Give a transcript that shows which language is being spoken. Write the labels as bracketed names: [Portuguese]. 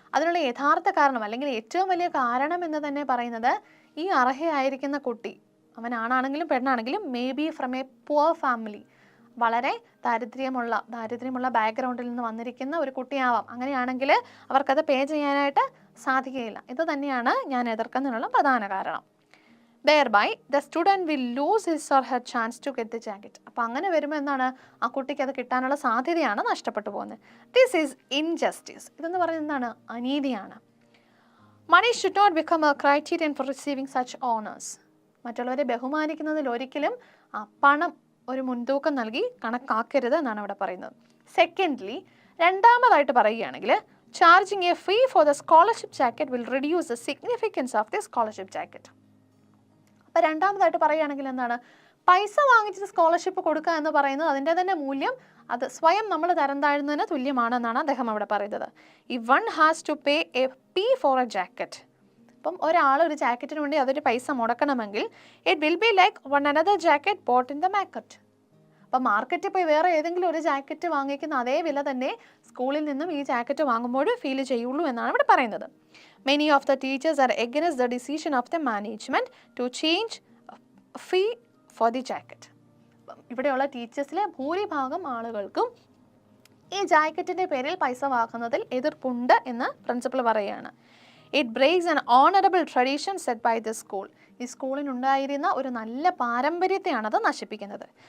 [Malayalam] അതിനുള്ള യഥാർത്ഥ കാരണം അല്ലെങ്കിൽ ഏറ്റവും വലിയ കാരണം എന്ന് തന്നെ പറയുന്നത്, ഈ അർഹയായിരിക്കുന്ന കുട്ടി, അവനാണെങ്കിലും പെണ്ണാണെങ്കിലും, [English] may be from a poor family, [Malayalam] വളരെ ദാരിദ്ര്യമുള്ള ബാക്ക്ഗ്രൗണ്ടിൽ നിന്ന് വന്നിരിക്കുന്ന ഒരു കുട്ടിയാവാം. അങ്ങനെയാണെങ്കിൽ അവർക്കത് പേ ചെയ്യാനായിട്ട് സാധിക്കുകയില്ല. ഇത് തന്നെയാണ് ഞാൻ എതിർക്കുന്നതിനുള്ള പ്രധാന കാരണം. [English] Thereby, the student will lose his or her chance to get the jacket. [Malayalam] അപ്പോൾ അങ്ങനെ വരുമ്പോൾ എന്താണ്? ആ കുട്ടിക്ക് അത് കിട്ടാനുള്ള സാധ്യതയാണ് നഷ്ടപ്പെട്ടു പോകുന്നത്. [English] This is injustice. [Malayalam] ഇതെന്ന് പറയുന്നത് എന്താണ്? അനീതിയാണ്. [English] Money should not become a criterion for receiving such honours. [Malayalam] മറ്റുള്ളവരെ ബഹുമാനിക്കുന്നതിൽ ഒരിക്കലും പണം ഒരു മുൻതൂക്കം നൽകി കണക്കാക്കരുത് എന്നാണ് ഇവിടെ പറയുന്നത്. [English] secondly, [Malayalam] രണ്ടാമതായിട്ട് പറയുകയാണെങ്കിൽ, [English] Charging a fee for the scholarship jacket will reduce the significance of the scholarship jacket. [Malayalam] അപ്പോൾ രണ്ടാമതായിട്ട് പറയുകയാണെങ്കിൽ എന്താണ്? പൈസ വാങ്ങിച്ചിട്ട് സ്കോളർഷിപ്പ് കൊടുക്കുക എന്ന് പറയുന്നത് അതിൻ്റെ തന്നെ മൂല്യം അത് സ്വയം നമ്മൾ തരം താഴുന്നതിന് തുല്യമാണെന്നാണ് അദ്ദേഹം അവിടെ പറയുന്നത്. [English] ഈ one has to pay a fee for a jacket. [Malayalam] അപ്പം ഒരാൾ ഒരു ജാക്കറ്റിന് വേണ്ടി അതൊരു പൈസ മുടക്കണമെങ്കിൽ [English] It will be like one another jacket bought in the market. [Malayalam] അപ്പം മാർക്കറ്റിൽ പോയി വേറെ ഏതെങ്കിലും ഒരു ജാക്കറ്റ് വാങ്ങിക്കുന്ന അതേ വില തന്നെ സ്കൂളിൽ നിന്നും ഈ ജാക്കറ്റ് വാങ്ങുമ്പോൾ ഫീൽ ചെയ്യുള്ളൂ എന്നാണ് ഇവിടെ പറയുന്നത്. [English] Many of the teachers are against the decision of the management to change fee for the jacket. [Malayalam] ഇവിടെയുള്ള ടീച്ചേഴ്സിലെ ഭൂരിഭാഗം ആളുകൾക്കും ഈ ജാക്കറ്റിൻ്റെ പേരിൽ പൈസ വാങ്ങുന്നതിൽ എതിർപ്പുണ്ട് എന്ന് പ്രിൻസിപ്പൽ പറയുകയാണ്. [English] It breaks an honourable tradition set by the school. [Malayalam] ഈ സ്കൂളിനുണ്ടായിരുന്ന ഒരു നല്ല പാരമ്പര്യത്തെയാണ് അത് നശിപ്പിക്കുന്നത്.